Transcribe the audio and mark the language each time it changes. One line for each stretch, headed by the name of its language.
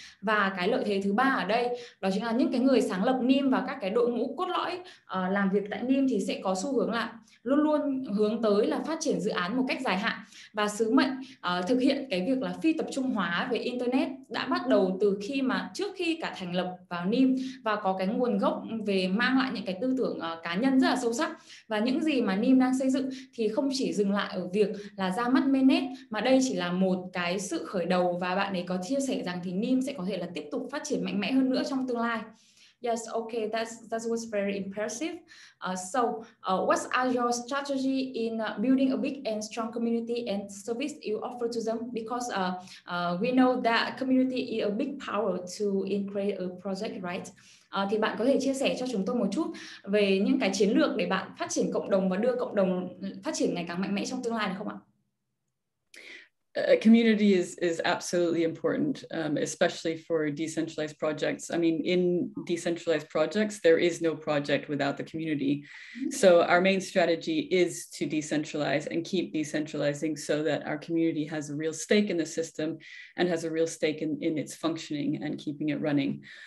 Vietnamese: Và cái lợi thế thứ ba ở đây đó chính là những cái người sáng lập Nim và các cái đội ngũ cốt lõi làm việc tại Nim thì sẽ có xu hướng là luôn luôn hướng tới là phát triển dự án một cách dài hạn, và sứ mệnh thực hiện cái việc là phi tập trung hóa về Internet đã bắt đầu từ trước khi cả thành lập vào Nim và có cái nguồn gốc về mang lại những cái tư tưởng cá nhân rất là sâu sắc. Và những gì mà Nim đang xây dựng thì không chỉ dừng lại ở việc là ra mắt mainnet, mà đây chỉ là một cái sự khởi đầu, và bạn ấy có chia sẻ rằng thì Nim sẽ có thể là tiếp tục phát triển mạnh mẽ hơn nữa trong tương lai.
English: Yes, okay, that was very impressive. What are your strategy in building a big and strong community and service you offer to them? Because we know that community is a big power to create a project, right?
Vietnamese: Thì bạn có thể chia sẻ cho chúng tôi một chút về những cái chiến lược để bạn phát triển cộng đồng và đưa cộng đồng phát triển ngày càng mạnh mẽ trong tương lai được không ạ?
English: Community is absolutely important, especially for decentralized projects. I mean, in decentralized projects, there is no project without the community. So our main strategy is to decentralize and keep decentralizing so that our community has a real stake in the system and has a real stake in its functioning and keeping it running.